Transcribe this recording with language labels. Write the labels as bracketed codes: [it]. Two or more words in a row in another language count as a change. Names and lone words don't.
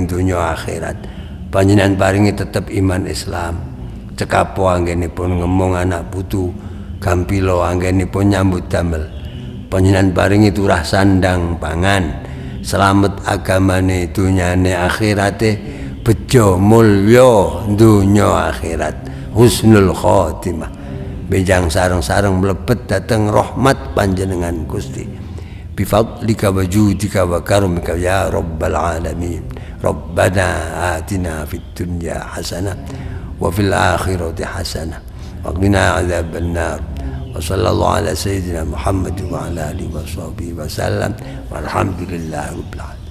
[jv] donya akhirat, panjenengan paringi tetep iman Islam, cekapo anggenipun ngemong anak putu, gampilo anggenipun nyambut damel, panjenengan paringi turah sandang pangan, selamat agamane dunyane akhirate, bejo mulya dunya akhirat, husnul khotimah, benjang sareng-sareng mlebet dateng rahmat panjenengan Gusti. [ar] بفضلك وجودك وكرمك يا رب العالمين. ربنا آتنا في الدنيا حسنة وفي الآخرة حسنة وقنا عذاب النار. وصلى الله على سيدنا محمد وعلى آله وصحبه وسلم والحمد لله رب العالمين.